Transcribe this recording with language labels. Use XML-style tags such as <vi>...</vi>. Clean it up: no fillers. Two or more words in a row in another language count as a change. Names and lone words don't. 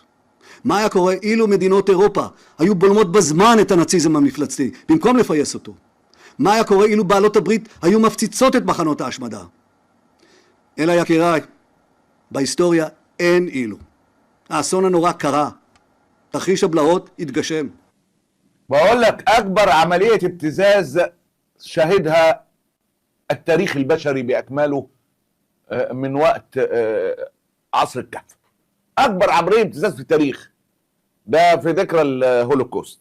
<he>מה היה קורה אילו מדינות אירופה היו בולמות בזמן את הנאציזם המפלצתי, במקום לפייס אותו? מה היה קורה אילו בעלות הברית היו מפציצות את מחנות ההשמדה? אלא יקיריי, בהיסטוריה אין אילו. האסון הנורא קרה. תרחיש הבלהות התגשם.</he> <ar>بقول لك أكبر عملية ابتزاز شهدها التاريخ البشري بأكمله من وقت عصر الكهف. أكبر عملية ابتزاز في التاريخ ده في ذكرى الهولوكوست.</ar>